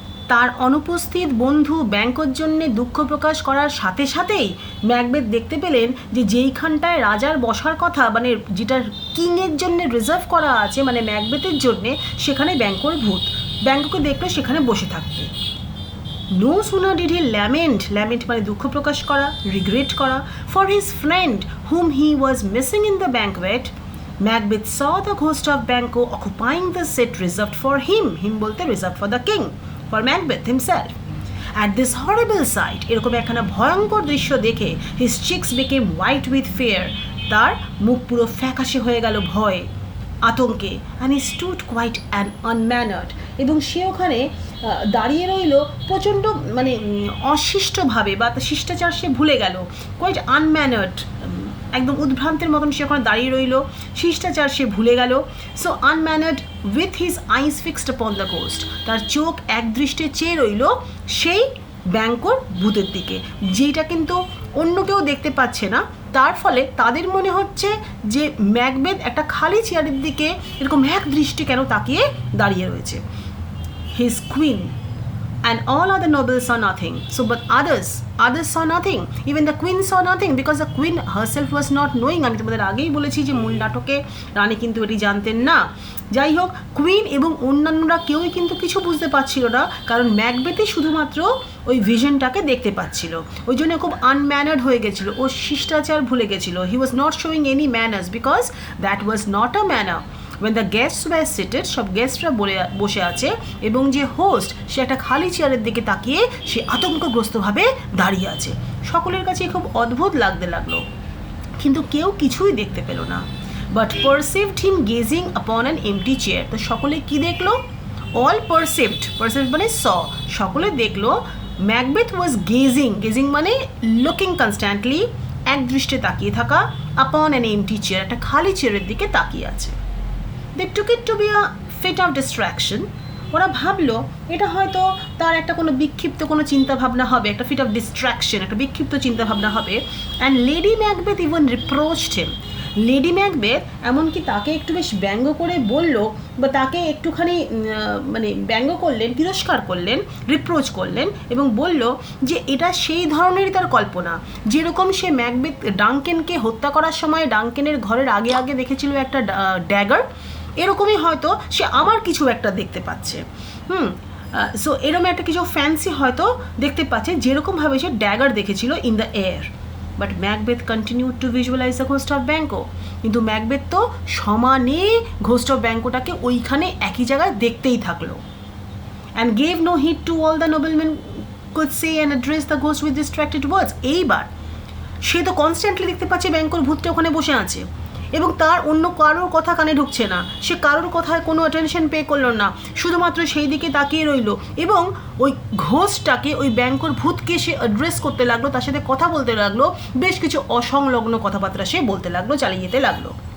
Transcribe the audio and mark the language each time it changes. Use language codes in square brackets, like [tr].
[bn] তার অনুপস্থিত বন্ধু ব্যাংকোর জন্য দুঃখ প্রকাশ করার সাথে সাথেই ম্যাকবেথ দেখতে পেলেন যে যেইখানটায় রাজার বসার কথা, মানে যেটা কিংয়ের জন্য রিজার্ভ করা আছে, মানে ম্যাকবেথের জন্যে, সেখানে ব্যাংকোর ভূত। ব্যাংকোকে দেখলো সেখানে বসে থাকতে। [en] No sooner did he lament [bn] মানে দুঃখ প্রকাশ করা, রিগ্রেট করা, [en] for his friend whom he was missing in the banquet, Macbeth saw the ghost of Banquo occupying the seat reserved for him বলতে reserved for the king, for Macbeth himself. At this horrible sight, [bn] এরকম একখানা ভয়ঙ্কর দৃশ্য দেখে [en] his cheeks became white with fear, [bn] তার মুখ পুরো ফ্যাকাশে হয়ে গেল ভয়, আতঙ্কে, [en] and he stood quite unmannered, [bn] এবং সে ওখানে দাঁড়িয়ে রইল প্রচণ্ড মানে অশিষ্টভাবে, বা শিষ্টাচার সে ভুলে গেল। [en] quite unmannered, [bn] একদম উদ্ভ্রান্তের মতন সে ওখানে দাঁড়িয়ে রইল, শিষ্টাচার সে ভুলে গেল। [en] so unmannered with his eyes fixed upon the ghost, [bn] তার চোখ একদৃষ্টে চেয়ে রইল সেই ব্যাংকোর ভূতের দিকে, যেটা কিন্তু অন্য কেউ দেখতে পাচ্ছে না। তার ফলে তাদের মনে হচ্ছে যে ম্যাকবেথ একটা খালি চেয়ারের দিকে এরকম এক দৃষ্টি কেন তাকিয়ে দাঁড়িয়ে রয়েছে। [en] His queen and all other nobles saw nothing. So but others saw nothing. Even the queen saw nothing because the queen herself was not knowing. [bn] আমি তোমাদের আগেই বলেছি যে মূল নাটকে রানী কিন্তু এটি জানতেন না। যাই হোক, কুইন এবং অন্যান্যরা কেউই কিন্তু কিছু বুঝতে পারছিল না, কারণ ম্যাকবেথই শুধুমাত্র ওই ভিশনটাকে দেখতে পাচ্ছিল। ওই জন্য খুব আনম্যানার্ড হয়ে গেছিল, ও শিষ্টাচার ভুলে গেছিল। [en] He was not showing any manners because that was not a manner. when the guests were seated, [bn] সব গেস্টরা বসে আছে এবং যে হোস্ট সে একটা খালি চেয়ারের দিকে তাকিয়ে সে আতঙ্কগ্রস্তভাবে দাঁড়িয়ে আছে। সকলের কাছে খুব অদ্ভুত লাগতে লাগলো, কিন্তু কেউ কিছুই দেখতে পেল না। [en] but perceived him gazing upon an empty chair, [bn] তো সকলে কি দেখলো? [en] all perceived [bn] মানে সকলে দেখলো [en] Macbeth was gazing মানে looking constantly, [bn] এক দৃষ্টে তাকিয়ে থাকা, [en] upon an empty chair, [bn] একটা খালি চেয়ারের দিকে তাকিয়ে আছে। [en] They took it to be a fit of distraction. [bn] ওরা ভাবলো এটা হয়তো তার একটা কোনো বিক্ষিপ্ত কোনো চিন্তাভাবনা হবে, একটা ফিট অফ ডিস্ট্র্যাকশন, একটা বিক্ষিপ্ত চিন্তাভাবনা হবে। [en] and lady Macbeth even reproached him, [bn] lady Macbeth এমনকি তাকে একটু বেশ ব্যঙ্গ করে বলল, বা তাকে একটুখানি মানে ব্যঙ্গ করলেন, তিরস্কার করলেন, রিপ্রোচ করলেন এবং বলল যে এটা সেই ধরনেরই তার কল্পনা, যেরকম সে ম্যাকবেথ ডাঙ্কেনকে হত্যা করার সময় ডাঙ্কেনের ঘরের আগে দেখেছিল একটা ড্যাগার, এরকমই হয়তো সে আমার কিছু একটা দেখতে পাচ্ছে। সো এরকম একটা কিছু ফ্যান্সি হয়তো দেখতে পাচ্ছে, যেরকমভাবে সে ড্যাগার দেখেছিল [en] In the air. But Macbeth continued two visualise the ghost of Banquo, [bn] কিন্তু ম্যাকবেথ তো সমানে ঘোস্ট অফ ব্যাংকোটাকে ওইখানে একই জায়গায় দেখতেই থাকলো। [en] and gave no heed to all the noblemen could say and address the ghost with distracted words. [bn] এইবার সে তো কনস্ট্যান্টলি দেখতে পাচ্ছে ব্যাংকর ভূতটা ওখানে বসে আছে এবং তার অন্য কারোর কথা কানে ঢুকছে না, সে কারোর কথায় কোনো অ্যাটেনশন পে করলো না, শুধুমাত্র সেই দিকে তাকিয়ে রইল এবং ওই ঘোষটাকে, ওই ব্যাংকর ভূতকে সে অ্যাড্রেস করতে লাগলো, তার সাথে কথা বলতে লাগলো, বেশ কিছু অসংলগ্ন কথাবার্তা সে বলতে লাগলো, চালিয়ে যেতে লাগলো।